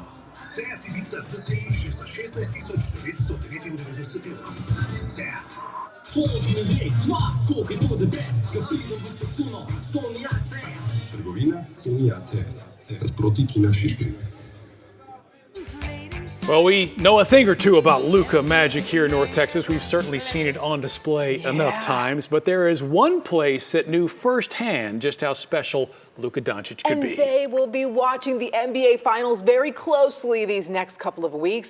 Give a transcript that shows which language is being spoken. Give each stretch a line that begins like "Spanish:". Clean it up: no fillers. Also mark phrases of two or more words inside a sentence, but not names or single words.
Slovenian: Seat Ibiza TSI že za 16.999 evrov. Seat. Trgovina Sony ACS. Nasproti Kina Šiškega.
English: Well, we know a thing or two about Luka Magic here in North Texas. We've certainly seen it on display enough times, but there is one place that knew firsthand just how special Luka Doncic could be. And they will be watching the NBA Finals very closely these next couple of weeks.